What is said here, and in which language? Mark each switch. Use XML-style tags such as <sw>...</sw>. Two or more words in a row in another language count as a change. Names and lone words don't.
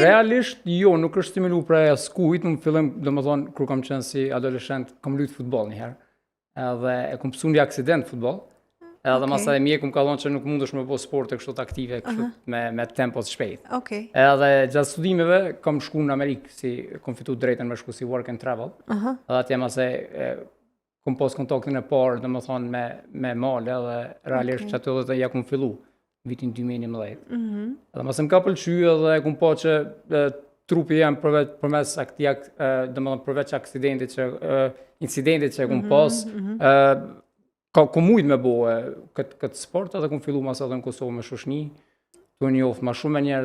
<sq>Realisht jo, nuk është stimulu prej askujt. Në fillim, domethënë kur kam qenë si adoleshent, kam luajtur futboll një herë. Edhe e kam pësu një aksident futboll. Edhe masaj mjeku më ka thonë që nuk mundesh me bëj sporte kështu të aktive kështu me tempo të shpejt. Edhe gjatë studimeve kam shku në Amerikë, si kam fitu drejtën me shku si</sq> <en>work and travel.</en> <sq>Edhe atje masaj kam pas kontaktin e parë, domethënë me male edhe realisht që ato edhe ja kam fillu vitin 2011. Edhe masaj më ka pëlqyer edhe kam pa që trupi jam përmes domethënë përveç incidentit që kam pas, ka mujt me bëhe këtë sport, edhe kom fillu mas edhe në Kosovë me shoshni, të njoft ma shumë me njerës.</sq>